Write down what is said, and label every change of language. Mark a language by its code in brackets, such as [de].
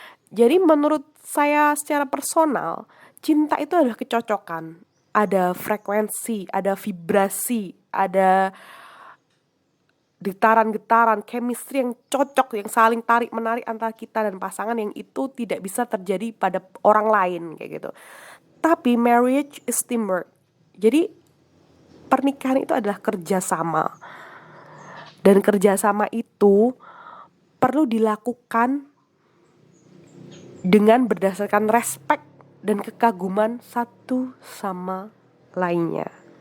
[id] Jadi menurut saya secara personal, cinta itu adalah kecocokan. Ada frekuensi, ada vibrasi, ada getaran-getaran, chemistry yang cocok, yang saling tarik-menarik antara kita dan pasangan, yang itu tidak bisa terjadi pada orang lain kayak gitu. [en] Tapi marriage is teamwork. [id] Jadi pernikahan itu adalah kerjasama. Dan kerjasama itu perlu dilakukan dengan berdasarkan respect dan kekaguman satu sama lainnya.